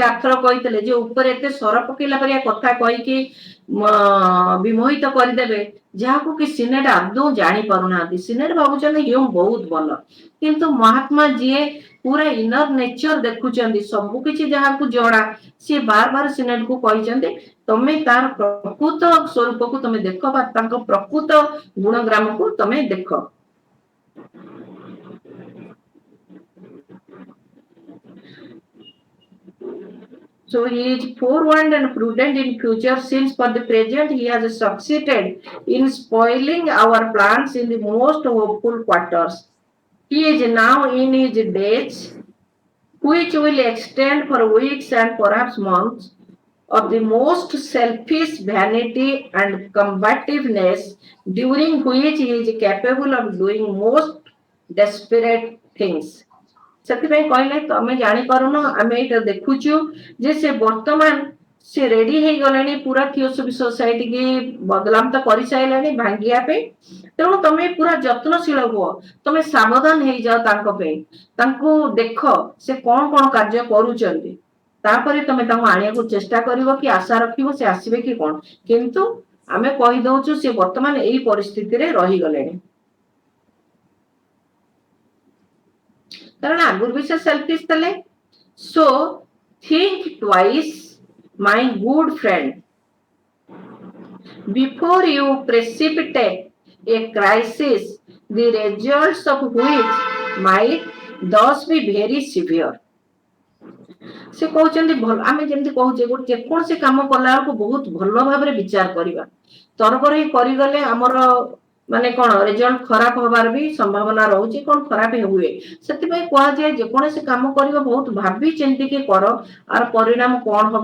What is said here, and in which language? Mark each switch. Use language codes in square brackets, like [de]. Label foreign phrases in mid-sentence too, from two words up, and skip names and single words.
[or] ଆଥର କହିଥିଲେ ଯେ ଉପରେ ଏତେ ସର ପକେଇଲା ପରିଆ କଥା କହିକି ବିମୋହିତ କରିଦେବେ ଯାହାକୁ କି ସିନେଟ ଆଦୌ ଜାଣି ପାରୁନାହାନ୍ତି ସିନେଟ ଭାବୁଛନ୍ତି ହ୍ୟୁମ ବହୁତ ଭଲ କିନ୍ତୁ ମହାତ୍ମା ଯିଏ ପୁରା [en] inner nature [or] ଦେଖୁଛନ୍ତି ସବୁ କିଛି ଯାହାକୁ ଜଣା ସିଏ ବାର ବାର ସିନେଟକୁ କହିଛନ୍ତି ତମେ ତାର ପ୍ରକୃତ ସ୍ୱରୂପକୁ ତମେ ଦେଖ ବା ତାଙ୍କ ପ୍ରକୃତ ଗୁଣଗ୍ରାମକୁ ତମେ ଦେଖ [en] So he is forewarned and prudent in future since for the present he has succeeded in spoiling our plans in the most hopeful quarters. He is now in his days, which will extend for weeks and perhaps months, of the most selfish vanity and combativeness, during which he is capable of doing most desperate things. [or] ସେଥିପାଇଁ କହିଲେ ତମେ ଜାଣିପାରୁନ ଆମେ ଏଇଟା ଦେଖୁଛୁ ଯେ ସେ ବର୍ତ୍ତମାନ ସେ ରେଡି ହେଇଗଲେଣି ପୁରା ଥିଓସଫି ସୋସାଇଟି କି ବଦନାମ ତ କରିସାରିଲାଣି ଭାଙ୍ଗିବା ପାଇଁ ତେଣୁ ତମେ ପୁରା ଯତ୍ନଶୀଳ ହୁଅ ତମେ ସାବଧାନ ହେଇଯାଅ ତାଙ୍କ ପାଇଁ ତାଙ୍କୁ ଦେଖ ସେ କଣ କଣ କାର୍ଯ୍ୟ କରୁଛନ୍ତି ତାପରେ ତମେ ତାଙ୍କୁ ଆଣିବାକୁ ଚେଷ୍ଟା କରିବ କି ଆଶା ରଖିବ ସେ ଆସିବେ କି କଣ କିନ୍ତୁ ଆମେ କହିଦଉଛୁ ସେ ବର୍ତ୍ତମାନ ଏଇ ପରିସ୍ଥିତିରେ ରହିଗଲେଣି କାରଣ ଆଗରୁ ବି ସେ ସେଲ୍ଫିଶ ଥିଲେ ସୋ [en] think twice my good friend before you precipitate a crisis the results of which might thus be very severe [or] ସେ କହୁଛନ୍ତି ଭଲ ଆମେ ଯେମିତି କହୁଛେ ଗୋଟେ ଯେକୌଣସି କାମ କଲା ବେଳକୁ ବହୁତ ଭଲ ଭାବରେ ବିଚାର କରିବା ତରବର ହିଁ କରିଗଲେ ଆମର ମାନେ କଣ ରେଜଲ୍ଟ ଖରାପ ହବାର ବି ସମ୍ଭାବନା ରହୁଛି କଣ ଖରାପ ହୁଏ ସେଥିପାଇଁ କୁହାଯାଏ ଯେକୌଣସି କାମ କରିବ ବହୁତ ଭାବି ଚିନ୍ତିକି କର ଆର ପରିଣାମ କଣ ହବ